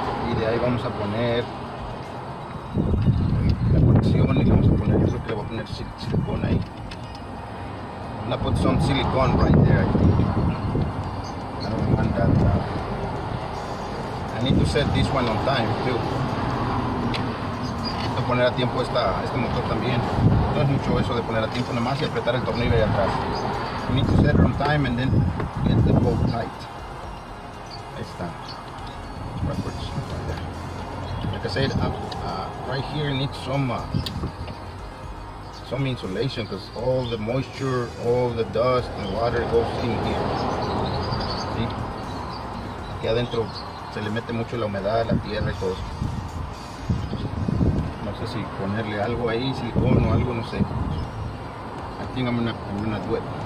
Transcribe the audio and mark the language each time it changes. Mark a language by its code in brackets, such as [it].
[es] Y de ahí vamos a poner la conexión y vamos a poner, yo creo que le voy a poner silicone ahí. [en] I'm gonna put some silicone right there, I think. I don't want that. I need to set this one on time too. [es] Voy a poner a tiempo este motor también. No es mucho eso de poner a tiempo nada más y apretar el tornillo ahí atrás. [en] You need to set it on time and then get the bolt tight. [es] Ahí está. [en] Backwards. Right there. Like I said, right here needs some insulation, because all the moisture, all the dust and water goes in here. [es] ¿Sí? Aquí adentro se le mete mucho la humedad, la tierra y todo. No sé si ponerle algo ahí, silicón o algo, no sé. [en] I think I'm gonna do it.